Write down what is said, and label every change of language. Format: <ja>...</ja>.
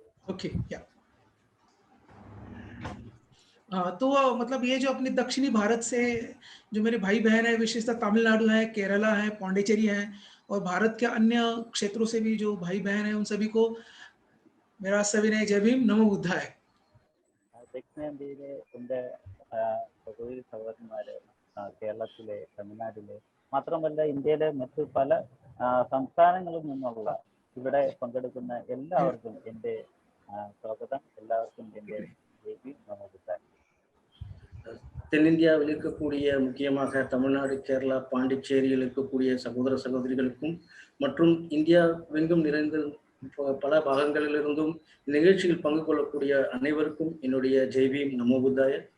<hi>Okay या तो मतलब ये जो अपने दक्षिणी भारत से जो मेरे भाई बहन है, विशेषतः तमिलनाडु है, केरला है, पौंडीचेरी है और भारत के अन्य क्षेत्रों से भी जो भाई बहन है, उन सभी को मेरा सविनय जय भीम नमो बुद्धाय।</hi> <ml>ദക്ഷിണേന്ത്യയിലെ എൻ്റെ സഹോദരി സഹോദരന്മാര് കേരളത്തിലെ, തമിഴ്നാട്ടിലെ മാത്രമല്ല ഇന്ത്യയിലെ മറ്റു പല സംസ്ഥാനങ്ങളിൽ നിന്നുള്ള ഇവിടെ പങ്കെടുക്കുന്ന എല്ലാവർക്കും എൻ്റെ സ്വാഗതം. എല്ലാവർക്കും എൻ്റെ ജയ് ഭീം നമോ ബുദ്ധായ.</ml> <ta>தென்னிந்தியாவில் இருக்கக்கூடிய முக்கியமாக தமிழ்நாடு, கேரளா, பாண்டிச்சேரியில் இருக்கக்கூடிய சகோதர சகோதரிகளுக்கும் மற்றும் இந்தியாவெங்கும் நிறைந்த பல பாகங்களிலிருந்தும் நிகழ்ச்சியில் பங்கு கொள்ளக்கூடிய அனைவருக்கும் என்னுடைய ஜெய் பீம் நமோ புத்தாய.</ta>